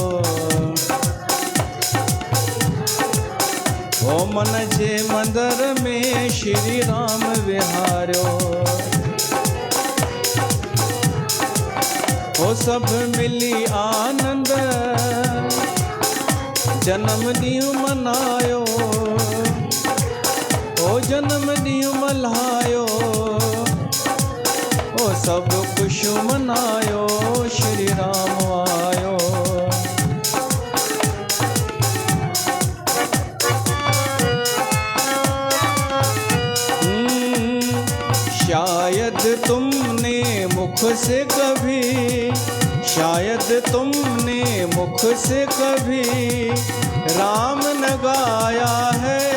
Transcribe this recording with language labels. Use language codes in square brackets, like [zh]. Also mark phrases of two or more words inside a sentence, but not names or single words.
[sd] ओ मन जे मंदिर में श्री राम विहारियो। ओ सब मिली आनंद जन्म ॾींहुं मनायो। ओ जन्म ॾींहुं मल्हायो, ओ सब खुशियों मनायो, श्री राम आयो। [hi] शायद तुमने मुख से कभी, शायद तुमने मुख से कभी राम न गाया है।